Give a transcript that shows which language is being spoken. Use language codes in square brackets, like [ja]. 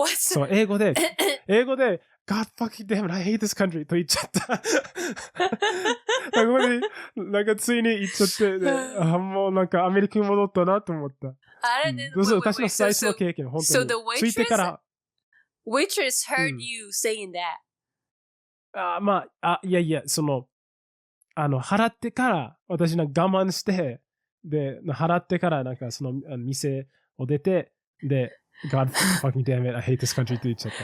[ja] そう、英語で、 [en] God fucking damn it, I hate this country [ja] と言っちゃった。ここで、なんかついに言っちゃって、もうなんかアメリカに戻ったなと思った。どうせ私の最初の経験、本当に。ついてから。 [en] Waitress heard you saying that. [ja] まあ、いや、その、払ってから、私なんか我慢して、で、払ってから、なんかその店を出て、で、 [en] God fucking damn it, I hate this country [ja] と言っちゃった。